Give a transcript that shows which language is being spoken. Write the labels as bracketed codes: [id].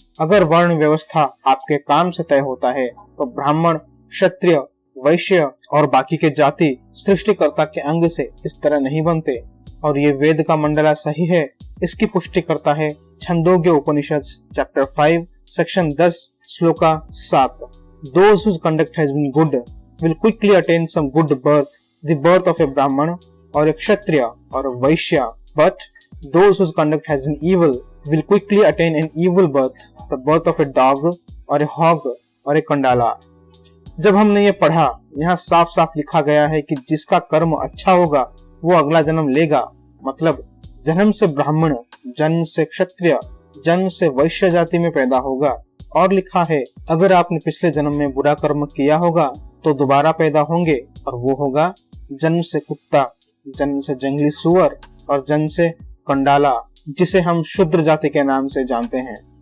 [hi] अगर वर्ण व्यवस्था आपके काम से तय होता है तो ब्राह्मण, क्षत्रिय, वैश्य और बाकी के जाति सृष्टिकर्ता के अंग से इस तरह नहीं बनते। और ये वेद का मंडला सही है, इसकी पुष्टि करता है छंदोग्य उपनिषद chapter 5 section 10 shloka 7। [en] Those whose conduct has been good will quickly attain some good birth, the birth of a brahman or a kshatriya or a vaishya, but those whose conduct has been evil will quickly attain an evil birth, the birth of a dog or a hog or a kandala। [hi] जब हमने ये पढ़ा, यहाँ साफ साफ लिखा गया है कि जिसका कर्म अच्छा होगा वो अगला जन्म लेगा। मतलब जन्म से ब्राह्मण, जन्म से क्षत्रिय, जन्म से वैश्य जाति में पैदा होगा। और लिखा है अगर आपने पिछले जन्म में बुरा कर्म किया होगा तो दोबारा पैदा होंगे और वो होगा जन्म से कुत्ता, जन्म से जंगली सुअर और जन्म से कंडाला, जिसे हम शूद्र जाति के नाम से जानते हैं।